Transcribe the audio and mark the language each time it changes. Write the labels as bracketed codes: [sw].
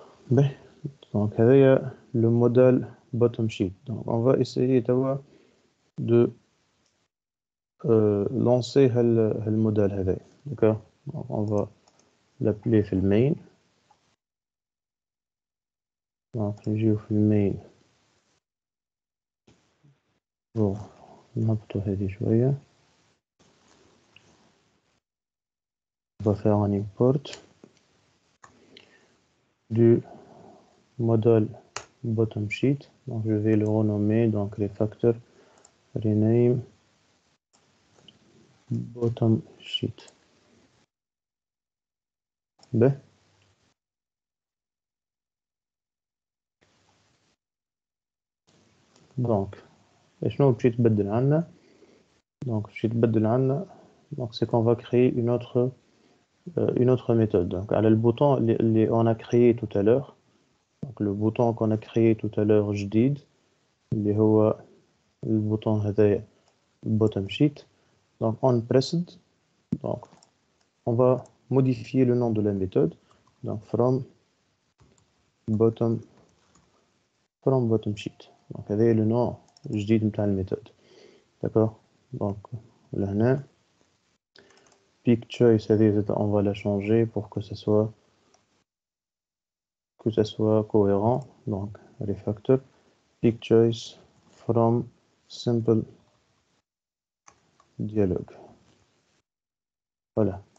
[fr] Ben, donc, il y a le modèle bottom sheet. Donc, on va essayer d'avoir de lancer le modèle [ar] هذا. [fr] D'accord? Donc, on va l'appeler [ar] في المين. Donc, نجيو في المين [fr] pour [ar] نهبطو هذه شوية. [fr] On va faire un import du modèle bottom sheet. Donc, je vais le renommer, donc les facteurs rename bottom sheet. Ben, donc, [ar] شنو باش يتبدل عندنا؟ [fr] Donc, [ar] باش يتبدل عندنا [fr] donc c'est qu'on va créer une autre méthode. Donc, [ar] على [fr] le bouton [ar] اللي [fr] on a créé tout à l'heure. Donc, le bouton qu'on a créé tout à l'heure [ar] جديد اللي هو [fr] le bouton [ar] هذايا [fr] bottom sheet. Donc, on pressed. Donc, on va modifier le nom de la méthode. Donc, from bottom sheet. [ar] Donc, هذا [fr] le nom [ar] جديد نتاع الميثود. [fr] D'accord? Donc, là, pick choice, on va la changer pour que ça soit cohérent. Donc, les facteurs. Pick choice from simple dialogue. Voilà.